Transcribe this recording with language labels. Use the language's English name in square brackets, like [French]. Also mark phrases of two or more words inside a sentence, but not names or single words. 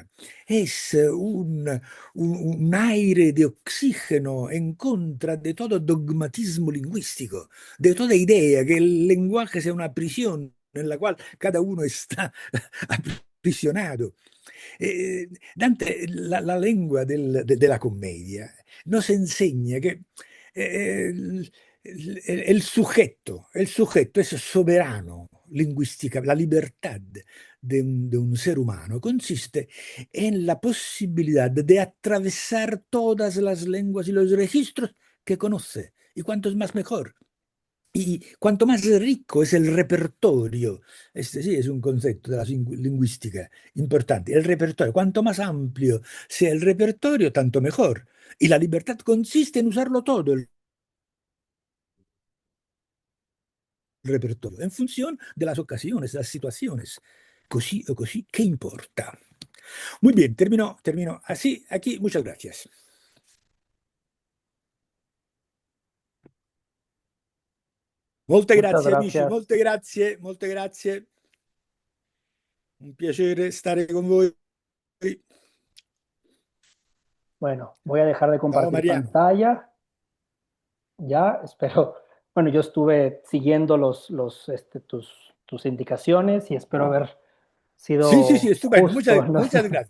[Spanish] Es un aire de oxígeno en contra de todo dogmatismo lingüístico, de toda idea que el lenguaje sea una prisión en la cual cada uno está aprisionado. Dante, la lengua [Italian] della commedia [Spanish] nos enseña que el sujeto es soberano lingüística, la libertad de un ser humano consiste en la posibilidad de atravesar todas las lenguas y los registros que conoce, y cuantos más mejor. Y cuanto más rico es el repertorio, este sí es un concepto de la lingüística importante, el repertorio, cuanto más amplio sea el repertorio, tanto mejor. Y la libertad consiste en usarlo todo, el repertorio, en función de las ocasiones, de las situaciones. [Italian] Così o così, [Spanish] ¿qué importa? Muy bien, termino así, aquí, muchas gracias. [Italian] Molte [Spanish] Muchas [Italian] grazie amici, [Spanish] gracias. [Italian] molte grazie. Un piacere stare con voi. [Spanish] Bueno, voy a dejar de [Italian] Ciao [Spanish] compartir Mariano. pantalla. Ya, espero. Bueno, yo estuve siguiendo tus indicaciones y espero haber Sí, sí, sí, sido estupendo. justo, ¿no? Muchas gracias.